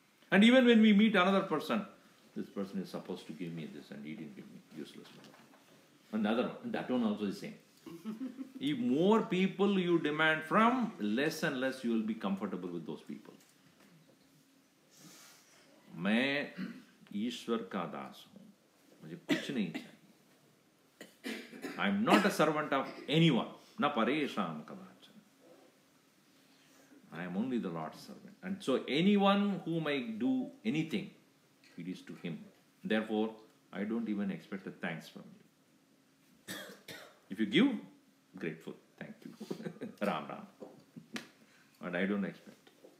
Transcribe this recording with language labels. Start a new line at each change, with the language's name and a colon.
English: And even when we meet another person, this person is supposed to give me this and he didn't give me, useless. Another one, that one also is the same. If more people you demand from, less and less you will be comfortable with those people.
Hindi: मैं ईश्वर का दास हूँ, मुझे कुछ नहीं चाहिए.
English: I am not a servant of anyone.
Sanskrit: न परेशान कदाचन.
English: I am only the Lord's servant. And so anyone who might do anything, it is to him. Therefore, I don't even expect a thanks from you. If you give, grateful. Thank you. Ram Ram. But I don't expect.